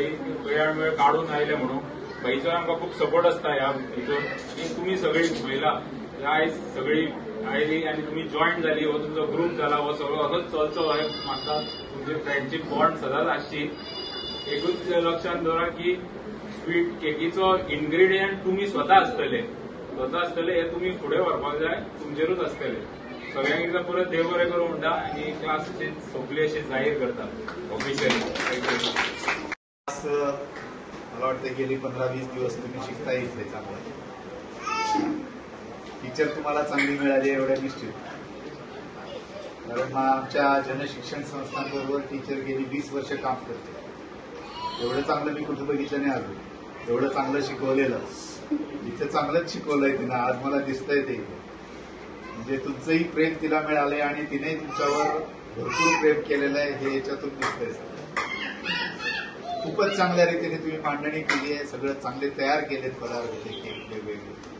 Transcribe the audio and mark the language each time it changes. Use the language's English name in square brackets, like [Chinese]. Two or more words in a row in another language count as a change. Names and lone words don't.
[Konkani] वेळ काडून आयले म्हणून भाईचो आमकां खूब सपोर्ट आसता ह्या हितून आनी तुमी सगळी महिला आयज सगळी आयली आनी तुमी जॉयन जाली हो तुमचो ग्रूप जाला हो सगळो असोच चलचो हांवें म्हाका तुमची [English] friendship bond [Konkani] सदांच आसची एकूच लक्षांत दवरा की स्वीट केकीचो इन्ग्रेडियंट तुमी स्वता आसतले हे तुमी फुडें व्हरपाक जाय तुमचेरूच आसतले सगळ्यांक एकदां परत देव बरें करूं म्हणटा आनी क्लास सोंपली अशी जाहीर करता ऑफिशियली [Marathi] मला वाटतं गेली 15-20 दिवस तुम्ही शिकता येईल चांगलं टीचर तुम्हाला चांगली मिळाली एवढ्या निश्चित कारण आमच्या जनशिक्षण संस्थांबरोबर टीचर गेली 20 वर्ष काम करते एवढं चांगलं मी कुठं बघितलं नाही अजून एवढं चांगलं शिकवलेलं इथं चांगलंच शिकवलंय तिनं आज मला दिसतंय ते म्हणजे तुमचंही प्रेम तिला मिळालंय आणि तिने तुमच्यावर भरपूर प्रेम केलेलं आहे हे याच्यातून दिसतंय खूपच चांगल्या रीतीने तुम्ही मांडणी केली आहे, सगळं चांगले तयार केलेत पदार्थ केक वेगवेगळे.